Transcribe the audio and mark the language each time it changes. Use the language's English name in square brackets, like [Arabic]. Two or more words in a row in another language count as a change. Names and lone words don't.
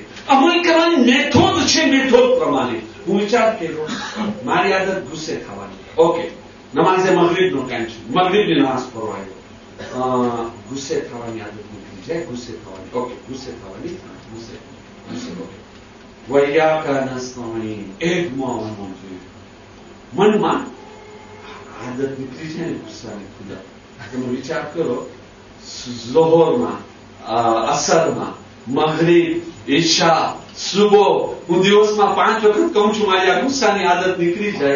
[Gujarati] અમલ કરવાની મેથોડ છે, મેથોડ પ્રમાણે હું વિચાર કર્યો મારી આદત ગુસ્સે થવાની. ઓકે, નમાઝે મગરીબનો ટાઈમ છે, મગરીબની નમાઝ પઢવા આવ્યો. ગુસ્સે થવાની આદત નીકળી જાય, ગુસ્સે થવાની. ઓકે, ગુસ્સે થવાની, ગુસ્સે ઓકે. [Arabic] وإياك نستعين, [French] એડ-moi, oh mon Dieu. [Gujarati] મનમાં આદત નીકળી છે ને ગુસ્સાની. ખુદા તમે વિચાર કરો, ઝોહરમાં, અસરમાં, મગરીબ, ઈશા, સુબહ, હું દિવસમાં 5 વખત કહું છું મારી આ ગુસ્સાની આદત નીકળી જાય.